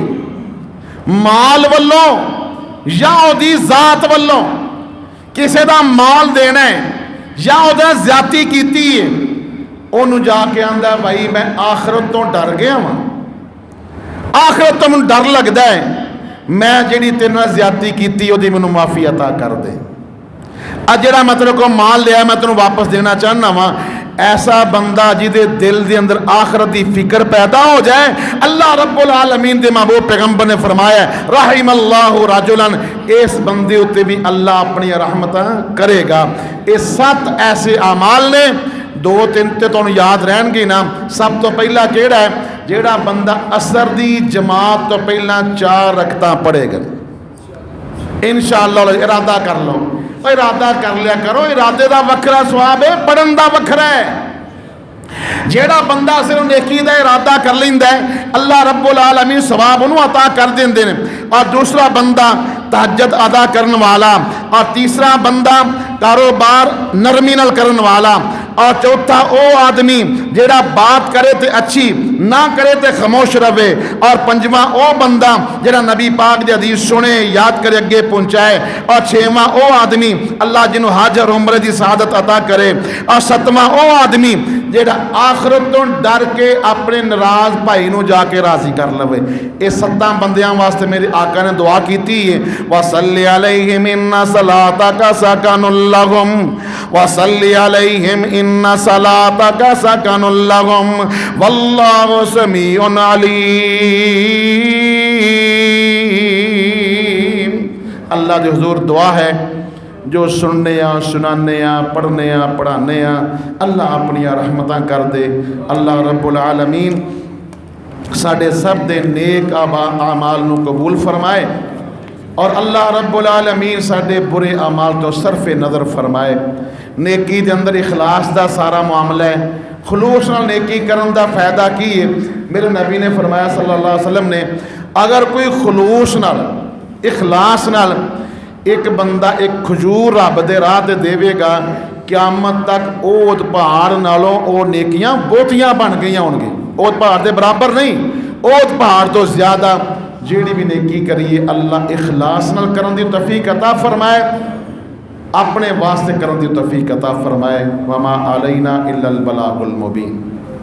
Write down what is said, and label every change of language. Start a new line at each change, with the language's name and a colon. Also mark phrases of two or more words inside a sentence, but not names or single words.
Punjabi: مال والوں یا او دی ذات والوں کسے دا مال دینا ہے یا او دا زیادتی کیتی ہے انہوں جا کے آندہ بھائی میں آخرت تو ڈر گیا ہوں آخرت تو من ڈر لگتا ہے میں جیڑی تیرنا زیادتی کیتی او دی منو معافی عطا کر دے جڑا میں تیرے کو مال لیا میں تینوں واپس دینا چاہنا وا ایسا بندہ جدے دل دے اندر آخرت دی فکر پیدا ہو جائے اللہ رب العالمین دے محبوب پیغمبر نے فرمایا
Arabic: رحم اللہ رجلا
Punjabi: اس بندے ہوتے بھی اللہ اپنی رحمت کرے گا یہ 7 ایسے اعمال نے 2-3 تے تو یاد رہن گی نا سب تو پہلا کیڑا ہے جیڑا بندہ اثر دی جماعت تو پہلا 4 رکعتاں پڑھے گا انشاءاللہ ارادہ کر لو ارادہ کر لیا کرو ارادے دا وکھرا ثواب ہے پڑھن دا وکھرا ہے جیڑا بندہ صرف نیکی دا ارادہ کر لیندا ہے اللہ رب العالمین ثواب انہوں عطا کر دیندے نے اور دوسرا بندہ تہجد ادا کرن والا اور تیسرا بندہ کاروبار نرمی نال کرن والا اور چوتھا او آدمی جیڑا بات کرے تے اچھی نہ کرے تے خاموش رہے اور 5واں او بندہ جیڑا نبی پاک دی حدیث سنے یاد کرے اگے پہنچائے اور 6واں او آدمی اللہ جنہوں حج اور عمرے دی سعادت عطا کرے اور 7واں او آدمی جیڑا آخرت تو ڈر کے اپنے ناراض بھائی نو جا کے راضی کر لوے یہ 7 بندیاں واسطے میرے آقا نے دعا کیتی ہے
Arabic: وَصَلِّ عَلَيْهِمْ إِنَّ صَلَاتَكَ سَكَنٌ لَهُمْ وَصَلِّ عَلَيْهِمْ إِنَّ صَلَاتَكَ سَكَنٌ لَهُمْ وَاللَّهُ سَمِيعٌ
Punjabi: عَلِيمٌ اللہ دے حضور دعا ہے جو سننے سنانے پڑھنے پڑھانے اللہ اپنی رحمتاں کر دے اللہ رب العالمین ساڑھے سب دے نیک اعمال نو قبول فرمائے اور اللہ رب العالمین ساڑھے برے اعمال تو صرف نظر فرمائے نیکی دے اندر اخلاص دا سارا معاملہ ہے خلوص نال نیکی کرن دا فائدہ کی ہے میرے نبی نے فرمایا
Arabic: صلی اللہ علیہ وسلم
Punjabi: نے اگر کوئی خلوص نال اخلاص نال ایک بندہ ایک کھجور رب دے راہ تے دے گا قیامت تک اوت پہاڑ نالوں او نیکیاں بہتیاں بن گئیاں ہون گی اوت پہاڑ دے برابر نہیں اوت پہاڑ تو زیادہ جیڑی بھی نیکی کریے اللہ اخلاص نال کرن دی توفیق عطا فرمائے اپنے واسطے کرن دی توفیق عطا فرمائے
Arabic: وما علینا الا البلاغ المبین